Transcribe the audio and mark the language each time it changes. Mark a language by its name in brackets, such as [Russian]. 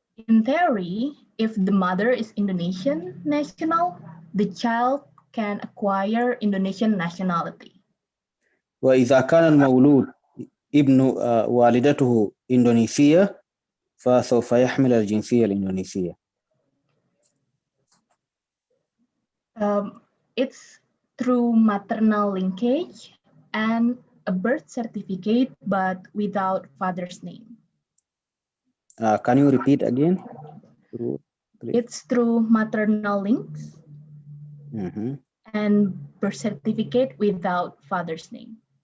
[English] In theory, if the mother is Indonesian national, the child can acquire Indonesian nationality. [Arabic] وإذا كان المولود ابن والدته إندونيسية فسوف يحمل الجنسية الإندونيسية. [English] It's through maternal linkage and a birth certificate but without father's name. Can you repeat again? It's through maternal links and birth certificate without father's name.